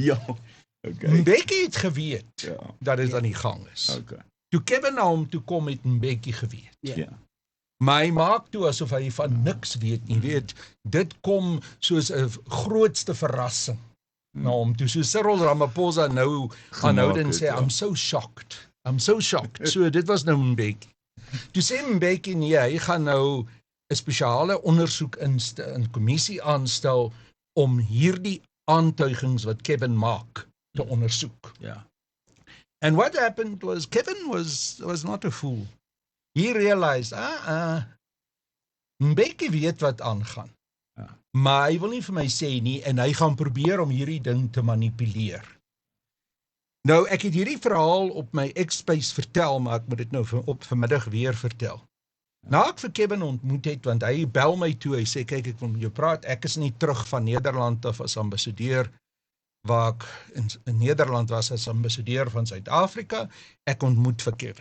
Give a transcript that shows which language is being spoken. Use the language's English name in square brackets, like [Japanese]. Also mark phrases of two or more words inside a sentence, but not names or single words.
[Afrikaans] Mbeki het geweet dat dit aan die gang is. Toe Kevin na hom toe kom, het Mbeki geweet. Maar hy maak toe asof hy van niks weet nie. Weet, dit kom soos 'n grootste verrassing na hom toe. So Cyril Ramaphosa nou aanhoudend sê, [English] I'm so shocked. [Afrikaans] So dit was nou Mbeki. Toe sê Mbeki, nee, hy gaan nou 'n spesiale ondersoek in kommissie aanstel om hierdie aantuigings wat Kevin maak te ondersoek. [English] And what happened was, Kevin was not a fool. He realized, [Afrikaans] Mbeki weet wat aangaan. Maar hy wil nie vir my sê nie, en hy gaan probeer om hierdie ding te manipuleer. Nou, ek het hierdie verhaal op my X-Space vertel, maar ek moet dit nou op vanmiddag weer vertel. Na ek vir Kevin ontmoet het, want hy bel my toe, hy sê, kyk, ek wil met jou praat, ek is nie terug van Nederland af as ambassadeur, waar ek in Nederland was as ambassadeur van Suid-Afrika, ek ontmoet vir Kevin.